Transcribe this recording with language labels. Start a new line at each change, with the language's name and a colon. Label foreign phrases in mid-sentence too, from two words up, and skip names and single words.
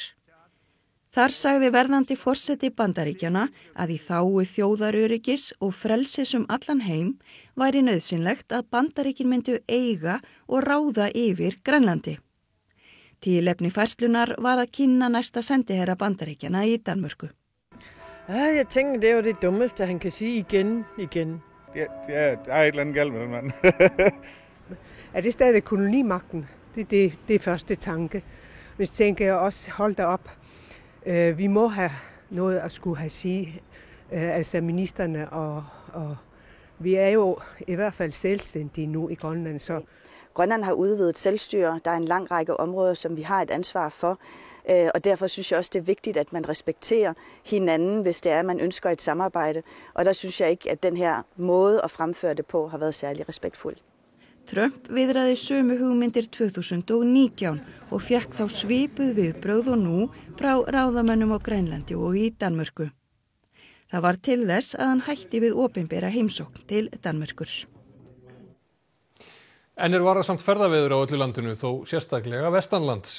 Icelandic: Þar sagði verðandi forseti Bandaríkjanna að í þágu þjóðaröryggis og frelsis allan heim væri nauðsynlegt að Bandaríkin myndu eiga og ráða yfir Grænlandi. Tilefni færslunar var að kynna næsta sendiherra Bandaríkjanna í Danmörku.
Danish: Jeg tænker, det er jo det dummeste, han kan sige igen. Ja, der er et eller andet galt med den mand. Er det stadig kolonimagten? Det er første tanke. Hvis tænker jeg også, hold da op. Vi må have noget at skulle have sige, altså ministerne, og vi er jo i hvert fald selvstændige nu i Grønland. Så Grønland har udvidet selvstyre. Der er en lang række områder, som vi har et ansvar for. Og derfor synes jeg også, det er vigtigt, at man respekterer hinanden, hvis det er, at man ønsker et samarbejde. Og der synes jeg ikke, at den her måde at fremføre det på har været særlig respektfuld.
Icelandic: Trump viðraði sömu hugmyndir 2019 og fékk þá svipuð viðbrögð og nú frá ráðamönnum á Grænlandi og í Danmörku. Það var til þess að hann hætti við opinbera heimsókn til Danmörkur. En varasamt ferðaveður á öllu landinu þó sérstaklega vestanlands.